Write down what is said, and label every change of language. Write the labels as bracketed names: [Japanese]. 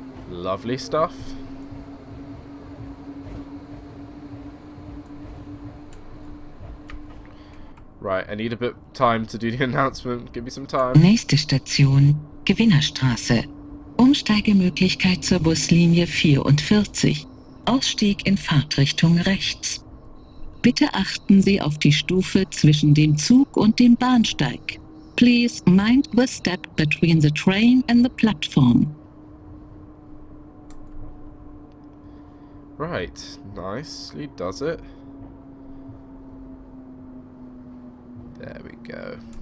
[English] Lovely stuff. Right, I need a bit of time to do the announcement. Give me some time. [German] Nächste Station, Gewinnerstraße. Umsteigemöglichkeit zur Buslinie 44. Ausstieg in Fahrtrichtung rechts. Bitte achten Sie auf die Stufe zwischen dem Zug und dem Bahnsteig. [English] Please mind the step between the train and the platform. Right, nicely does it. There we go.